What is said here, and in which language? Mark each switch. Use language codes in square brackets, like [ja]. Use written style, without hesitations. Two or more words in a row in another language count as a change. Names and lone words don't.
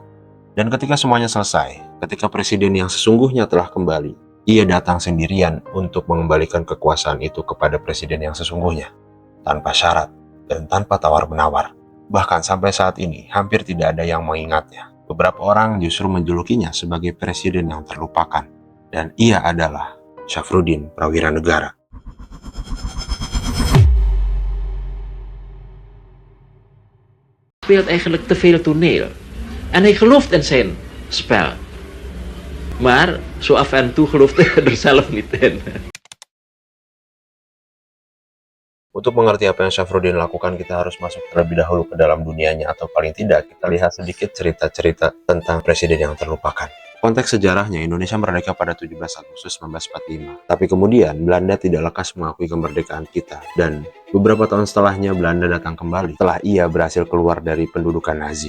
[id] Dan ketika semuanya selesai, ketika presiden yang sesungguhnya telah kembali, ia datang sendirian untuk mengembalikan kekuasaan itu kepada presiden yang sesungguhnya, tanpa syarat dan tanpa tawar-menawar. Bahkan sampai saat ini, hampir tidak ada yang mengingatnya. Beberapa orang justru menjulukinya sebagai presiden yang terlupakan. Dan ia adalah Syafruddin Prawira Negara. [nl] Speelt eigenlijk te veel toneel. En hij gelooft in zijn spel. Maar zo af en toe gelooft hij er zelf niet in. [id] Untuk mengerti apa yang Syafruddin lakukan, kita harus masuk terlebih dahulu ke dalam dunianya, atau paling tidak kita lihat sedikit cerita-cerita tentang presiden yang terlupakan. Konteks sejarahnya, Indonesia merdeka pada 17 Agustus 1945. Tapi kemudian Belanda tidak lekas mengakui kemerdekaan kita, dan beberapa tahun setelahnya Belanda datang kembali setelah ia berhasil keluar dari pendudukan Nazi.